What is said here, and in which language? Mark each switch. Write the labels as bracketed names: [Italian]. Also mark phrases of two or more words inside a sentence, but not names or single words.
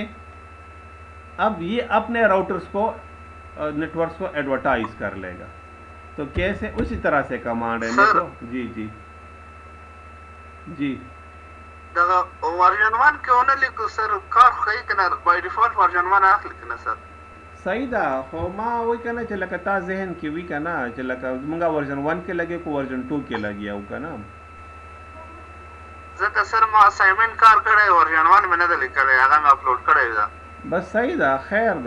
[Urdu] اب یہ اپنے راؤٹرز کو نیٹ ورکس کو ایڈورٹائز کر لے گا, تو کیسے, اسی طرح سے کمانڈ ہے. جی جی جی, ورژن 1 کیوں نہ لکھو [Pashto] سر, کار خی کنا [English] by default [Pashto] ورژن 1 اخلي کنا سر. صحیح ده, خو ما وی کنه چې لکه تا ذهن کې وی کنه چې لکه مونږه ورژن 1 کې لګي کو ورژن 2 کې لګي او کنه. ځکه سر ما اسایمنټ کار کړی ورژن 1 مې نه دی لیکلی, هغه مې اپلوډ کړی ده. بس صحیح ده, خیر ده.